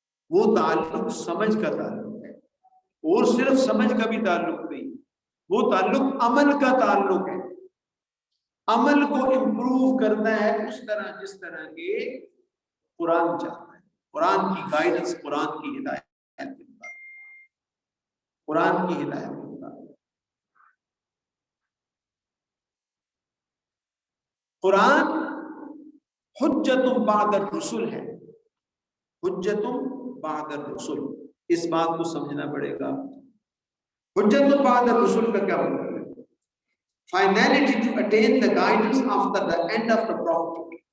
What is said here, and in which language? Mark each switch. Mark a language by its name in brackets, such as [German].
[Urdu] وہ تعلق سمجھ کا تعلق ہے، اور صرف سمجھ کا بھی تعلق نہیں، وہ تعلق عمل کا تعلق ہے. عمل کو امپروو کرنا ہے اس طرح جس طرح کے قرآن چاہتا ہے. قرآن کی گائیڈنس، قرآن کی ہدایت کے مطابق، قرآن کی ہدایت کے مطابق. قرآن حجت بعد الرسل ہے، حجت بعد الرسل. اس بات کو سمجھنا پڑے گا. حجت بعد الرسل کا کیا مطلب ہے؟ [English] Finality to attain the guidance after the end of the prophet.